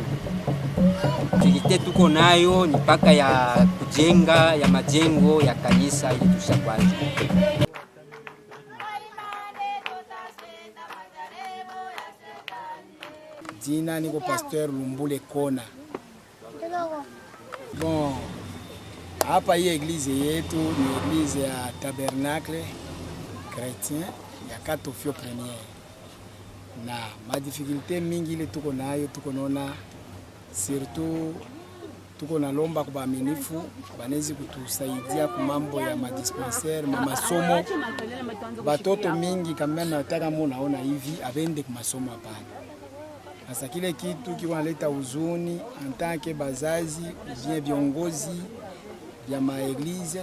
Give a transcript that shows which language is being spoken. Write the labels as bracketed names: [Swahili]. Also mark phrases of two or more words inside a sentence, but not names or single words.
[Swahili] Kilite tuko nayo ni paka ya kujenga ya majengo ya kanisa ili tushakwanza. Jina niko Pasteur Lumbule Kona. Bon, hapa hii eglise yetu ni eglise ya Tabernacle Chrétien ya Katofio Premier. Na madifikulte mingi ile tuko nayo, tuko naona surtout tuko na lomba kwa baaminifu banezi kutusaidia kwa mambo ya madispensaire, masomo. Batoto mingi kama nataka munaona hivi abende kwa masomo hapana. Sasa kile kitu kinaleta huzuni antake bazazi bien viongozi ya maeglize.